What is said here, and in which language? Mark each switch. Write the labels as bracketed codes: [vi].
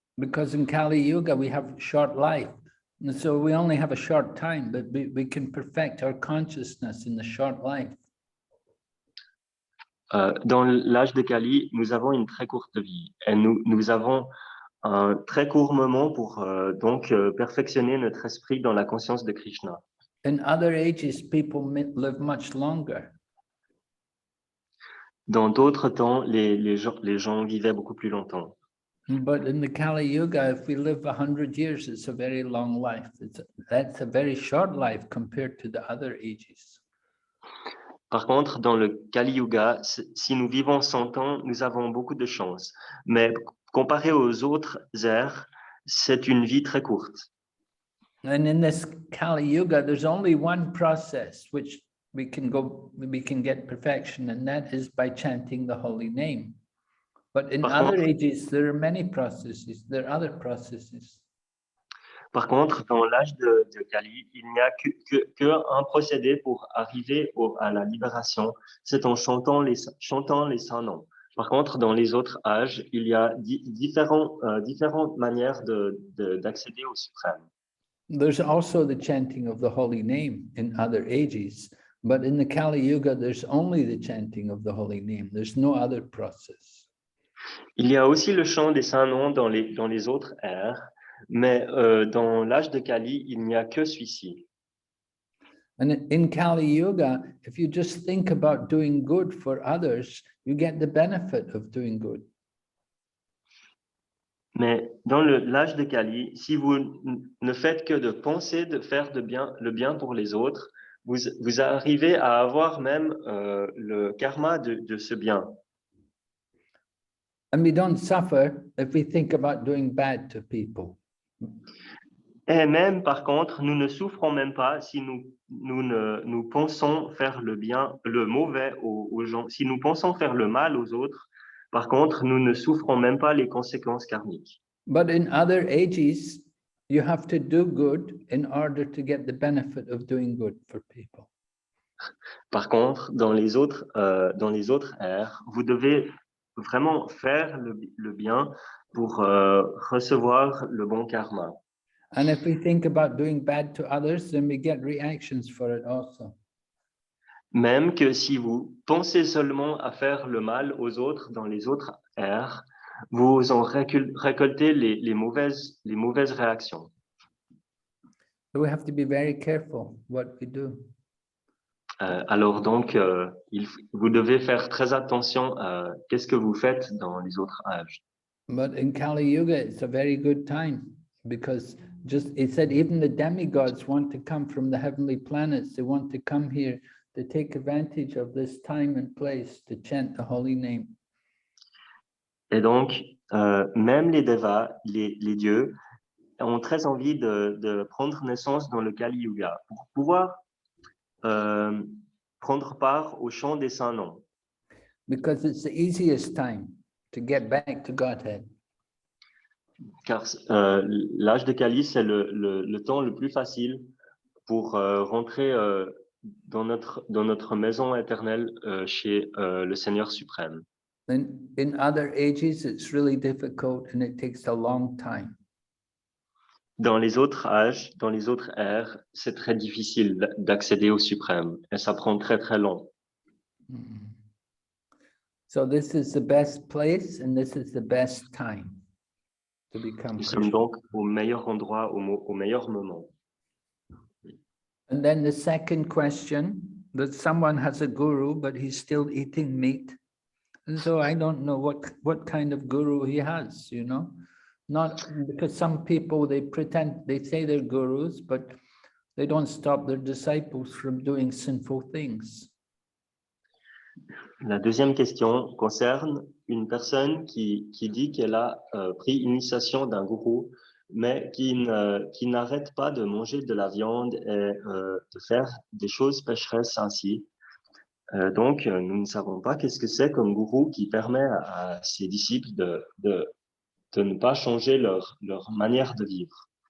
[en] Because in Kali Yuga, we have short life. And so we only have a short time, but we can perfect our consciousness in the short life. [fr] Dans l'âge de Kali, nous avons une très courte vie et nous avons un très court moment pour donc perfectionner notre esprit dans la conscience de Krishna. [en] In other ages, people live much longer. [fr] Dans d'autres temps, les gens vivaient beaucoup plus longtemps. [en] But in the Kali Yuga, if we live 100 years, it's a very long life. That's a very short life compared to the other ages. [fr] Par contre, dans le Kali Yuga, si nous vivons 100 ans, nous avons beaucoup de chance. Mais comparé aux autres ères, c'est une vie très courte. [en] And in this Kali Yuga, there's only one process which we can get perfection, and that is by chanting the holy name. But in other ages, there are many processes. There are other processes. [fr] Par contre, dans l'âge de Kali, il n'y a qu'un procédé pour arriver à la libération, c'est en chantant les saints noms. Par contre, dans les autres âges, il y a différentes manières d'accéder au suprême. [en] There's also the chanting of the holy name in other ages, but in the Kali Yuga, there's only the chanting of the holy name. There's no other process. [fr] Il y a aussi le chant des saints noms dans les autres ères, mais dans l'âge de Kali, il n'y a que celui-ci. [en] And in Kali Yuga, if you just think about doing good for others, you get the benefit of doing good. [fr] Mais dans l'âge de Kali, si vous ne faites que de penser de faire le bien pour les autres, vous arrivez à avoir même le karma de ce bien. [en] And we don't suffer if we think about doing bad to people. [fr] Et même, par contre, nous ne souffrons même pas si nous pensons faire le mauvais aux gens. Si nous pensons faire le mal aux autres, par contre, nous ne souffrons même pas les conséquences karmiques. [en] But in other ages, you have to do good in order to get the benefit of doing good for people. [fr] Par contre, dans les autres ères, vous devez vraiment faire le bien pour recevoir le bon karma. [en] And if we think about doing bad to others, then we get reactions for it also. [fr] Même que si vous pensez seulement à faire le mal aux autres dans les autres ères, vous en récoltez les mauvaises réactions. [en] So we have to be very careful what we do. [fr] Alors donc, vous devez faire très attention à qu'est-ce que vous faites dans les autres âges. [en] But in Kali Yuga, it's a very good time because it said even the demigods want to come from the heavenly planets. They want to come here to take advantage of this time and place to chant the holy name. [fr] Et donc, même les devas, les dieux, ont très envie de prendre naissance dans le Kali Yuga pour pouvoir prendre part au chant des saints noms. [en] Because it's the easiest time to get back to Godhead. [fr] Car l'âge de Kali, c'est le temps le plus facile pour rentrer dans notre maison éternelle chez le Seigneur suprême. [en] In other ages, it's really difficult and it takes a long time. [fr] Dans les autres âges, dans les autres ères, c'est très difficile d'accéder au suprême et ça prend très très long. [en] So this is the best place and this is the best time to become [fr] Nous sommes donc au meilleur endroit, au meilleur moment. [en] And then the second question, that someone has a guru, but he's still eating meat. And so I don't know what kind of guru he has, you know? Not because some people, they say they're gurus, but they don't stop their disciples from doing sinful things. [fr] La deuxième question concerne une personne qui dit qu'elle a pris initiation d'un gourou, mais qui n'arrête pas de manger de la viande et de faire des choses pécheresses ainsi. Donc, nous ne savons pas qu'est-ce que c'est comme gourou qui permet à ses disciples de ne pas changer leur manière de vivre.